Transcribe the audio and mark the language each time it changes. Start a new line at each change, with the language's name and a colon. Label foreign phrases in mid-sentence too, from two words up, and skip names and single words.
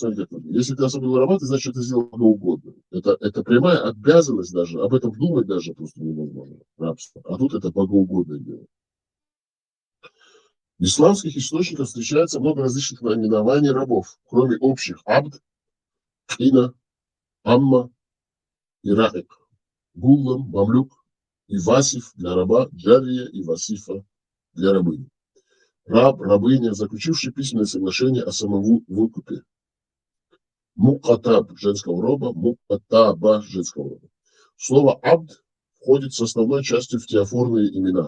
Russian: Смотрите, если ты освободил раба, ты значит это сделал богоугодно. Это прямая обязанность даже, об этом думать даже просто невозможно. Рабство. А тут это богоугодное дело. В исламских источниках встречается много различных наименований рабов, кроме общих абд, хина, амма и раик, гуллам, мамлюк и васиф для раба, джария и васифа для рабыни. Раб, рабыня, заключивший письменное соглашение о самовыкупе. Мукатаб женского рода, мукатаба женского рода. Слово «абд» входит с основной частью в теофорные имена.